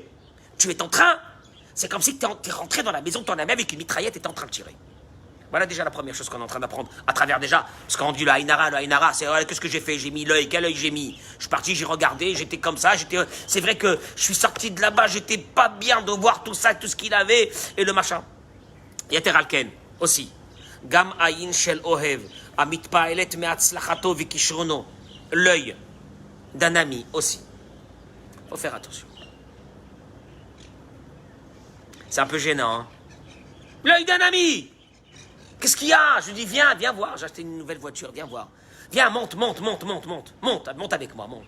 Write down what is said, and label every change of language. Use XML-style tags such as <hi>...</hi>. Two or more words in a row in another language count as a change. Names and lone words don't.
<fr>Tu es en train, c'est comme si tu es rentré dans la maison de ton ami avec une mitraillette et tu es en train de tirer. Voilà déjà la première chose qu'on est en train d'apprendre à travers déjà, parce qu'on dit le Haïnara, c'est qu'est-ce que j'ai fait? J'ai mis l'œil, quel œil j'ai mis? Je suis parti, j'ai regardé, j'étais comme ça, c'est vrai que je suis sorti de là-bas, j'étais pas bien de voir tout ça, tout ce qu'il avait, et le machin.</fr> <he>יתר על כן, aussi. גם עין של אוהב אמית פועלת מהצלחתו וכשרונו.</he> <fr>L'œil d'un ami aussi. Faut faire attention. C'est un peu gênant, hein? L'œil d'un ami! Qu'est-ce qu'il y a? Je lui dis, viens voir, j'ai acheté une nouvelle voiture, viens voir. Viens, monte avec moi, monte.</fr>